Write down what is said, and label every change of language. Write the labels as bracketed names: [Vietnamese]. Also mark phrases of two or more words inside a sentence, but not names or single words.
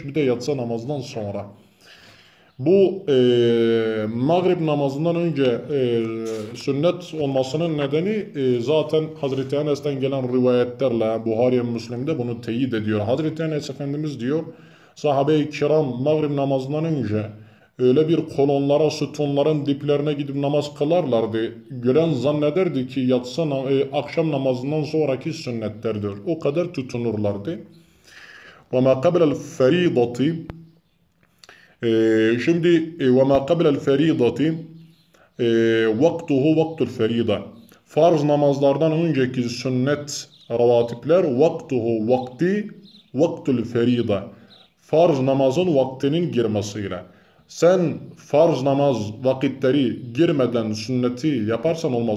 [Turkish] Bir de yatsı namazından sonra. Bu mağrib namazından önce sünnet olmasının nedeni zaten Hazreti Enes'ten gelen rivayetlerle Buhari ve Müslim'de bunu teyit ediyor. Hazreti Enes Efendimiz diyor, sahabe-i kiram mağrib namazından önce öyle bir kolonlara, sütunların diplerine gidip namaz kılarlardı. Gören zannederdi ki yatsı akşam namazından sonraki sünnetlerdir. O kadar tutunurlardı. [Arabic] وَمَا قَبْلَ الْفَرِيضَةِ Şimdi وما قبل الفريضة وقته وقت الفريضة. [Turkish] Farz namazlardan önceki sünnet ravatipler [Arabic] وقته وقت وقت الفريضة. [Turkish] Farz namazın vaktinin girmesiyle. Sen farz namaz vakitleri girmeden sünneti yaparsan olmaz.